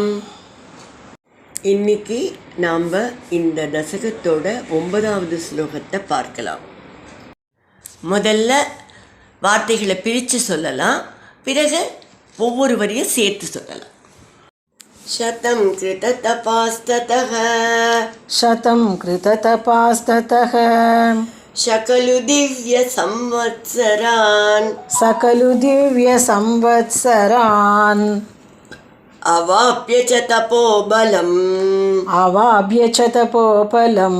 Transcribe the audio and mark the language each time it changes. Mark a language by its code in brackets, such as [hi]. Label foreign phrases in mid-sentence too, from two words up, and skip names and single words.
[ta] இன்னைக்கு நாம் இந்த தசகத்தோட 9வது ஸ்லோகத்தை பார்க்கலாம். முதல்ல வார்த்தைகளை பிரித்து சொல்லலாம், பிறகு ஒவ்வொரு வரியும் சேர்த்து சொல்லலாம். [sa] शतं कृत तपास्ततः शतं कृततपास्ततः शकलु दिव्य संवत्सरान् सकलु दिव्यसंवत्सरान् अवाप्य च तपोबलम् अवाप्य च तपोबलम्